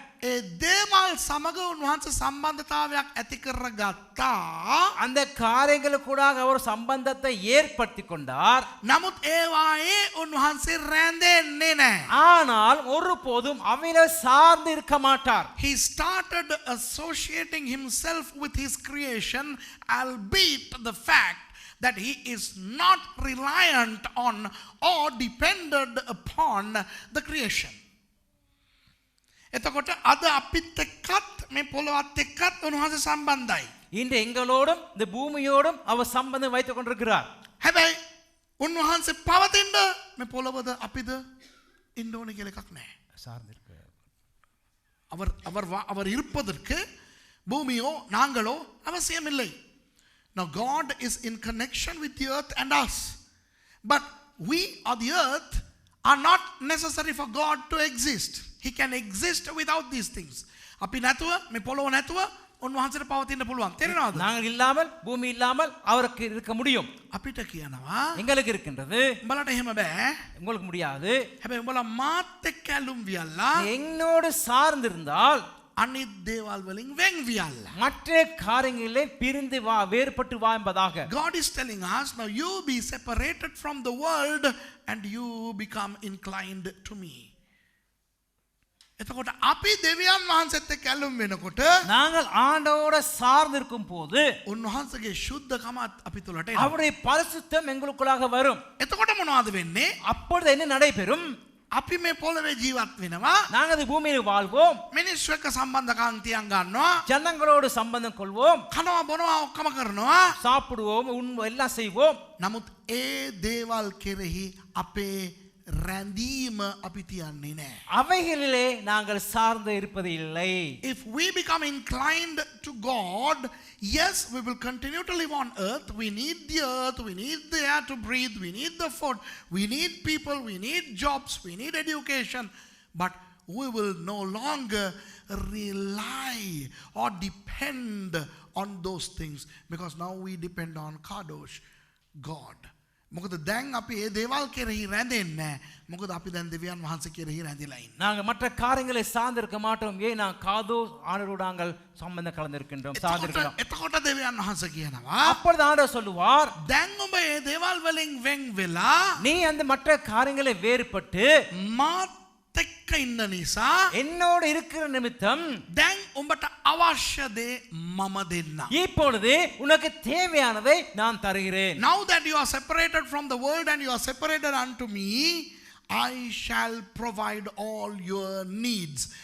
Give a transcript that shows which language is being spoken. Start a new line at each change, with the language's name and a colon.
Sinhala: ඒ දේවල් සමග උන්වහන්සේ සම්බන්ධතාවයක් ඇති කරගත්තා.
Tamil: அந்த காரியங்களுக்கூடாக அவர் சம்பந்தத்தை ஏற்படுத்தி கொண்டார்.
Sinhala: නමුත් ඒවායේ උන්වහන්සේ රැඳෙන්නේ නැහැ.
Tamil: ஆனால் ஒருபோதும் அவைகளை சார்ந்து இருக்க மாட்டார்.
English: He started associating himself with his creation, albeit the fact that he is not reliant on or dependent upon the creation.
Sinhala: එතකොට අද අපිත් එක්කත් මේ පොළොවත් එක්කත් උන්වහන්සේ සම්බන්ධයි.
Tamil: இன்று எங்களோடும் இந்த பூமியோடும் அவர் சம்பந்தம் வைத்துக் கொண்டிருக்கிறார்.
Sinhala: හැබැයි උන්වහන්සේ පවතින්න මේ පොළොවද අපිද ඉන්න ඕනේ කියලා එකක් නැහැ.
Tamil: சார்ந்து இருக்கு. அவர் இருப்பதற்கு பூமியோ நாங்களோ அவசியமில்லை.
English: Now God is in connection with the earth and us. But we or the earth are not necessary for God to exist. He can exist without these things.
Sinhala: අපි නැතුව මේ පොළොව නැතුව උන්වහන්සේට පවතින්න පුළුවන්. තේරෙනවද?
Tamil: நாங்கள் இல்லாமல் பூமி இல்லாமல் அவருக்கு இருக்க முடியும்.
Sinhala: අපිට කියනවා
Tamil: எங்களுக்கு இருக்கின்றது.
Sinhala: උඹලට එහෙම බෑ.
Tamil: உங்களுக்கு முடியாது.
Sinhala: හැබැයි උඹලා මාත් එක්ක ඇලුම් වියල්ලා
Tamil: என்னோடு சார்ந்திருந்தால்
Sinhala: අනිත් දේවල් වලින් වෙන් වියල්ලා.
Tamil: மற்ற காரியங்களிலே பிரிந்து வா, வேறுபட்டு வா என்பதாக.
English: God is telling us, now you be separated from the world and you become inclined to me.
Sinhala: එතකොට අපි දෙවියන් වහන්සේත් එක්ක ඇලුම් වෙනකොට
Tamil: நாங்கள் ஆண்டவரோட சார்ந்து இருக்கும் போது
Sinhala: උන්වහන්සේගේ ශුද්ධකමත් අපි තුලට එනවා.
Tamil: அவருடைய பரிசுத்தம் எங்களுக்குள்ளாக வரும்.
Sinhala: එතකොට මොනවද වෙන්නේ?
Tamil: அப்பொழுது என்ன நடைபெறும்?
Sinhala: අපි මේ පොළවේ ජීවත් වෙනවා.
Tamil: நாங்கள் இந்த பூமியில் வாழ்வோம்.
Sinhala: මිනිස්සු එක්ක සම්බන්ධකම් තියන් ගන්නවා.
Tamil: ஜனங்களோடு சம்பந்தம் கொள்வோம்.
Sinhala: කනවා බොනවා ඔක්කොම කරනවා.
Tamil: சாப்பிடுவோம், எல்லாம் செய்வோம்.
Sinhala: නමුත් ඒ දේවල් කෙරෙහි අපේ රැඳීම අපි තියන්නේ නැහැ.
Tamil: அவைகளிலே நாங்கள் சார்ந்து இருப்பது இல்லை.
English: If we become inclined to God, yes, we will continue to live on earth. We need the earth, we need the air to breathe, we need the food, we need people, we need jobs, we need education, but we will no longer rely or depend on those things, because now we depend on Kadosh, God.
Sinhala: මොකද දැන් අපි ඒ දේවල් කෙරෙහි රැඳෙන්නේ නැහැ. මොකද අපි දැන් දෙවියන් වහන්සේ කෙරෙහි රැඳිලා ඉන්නේ.
Tamil: நாங்கள் மற்ற காரியங்களை சார்ந்து இருக்க மாட்டோம். ஏன் நான் காதோ ஆண்டவரோடு நாங்கள் சம்பந்தம் கலந்திருக்கின்றோம், சார்ந்திருக்கிறோம்.
Sinhala: එතකොට දෙවියන් වහන්සේ කියනවා,
Tamil: அப்பொழுது ஆண்டவர் சொல்லுவார்,
Sinhala: දැන් ඔබ ඒ දේවල් වලින් වෙන් වෙලා
Tamil: நீ அந்த மற்ற காரியங்களை வேறுபட்டு
Sinhala: මාත් එක්ක ඉන්න නිසා
Tamil: என்னோடு இருக்கிற நிமித்தம்
Sinhala: දැන් උඹට අවශ්‍ය දේ මම දෙන්නම්.
Tamil: இப்பொழுது உனக்கு தேவையானதை நான் தருகிறேன்.
English: Now that you are separated from the world and you are separated unto me, I shall provide all your needs.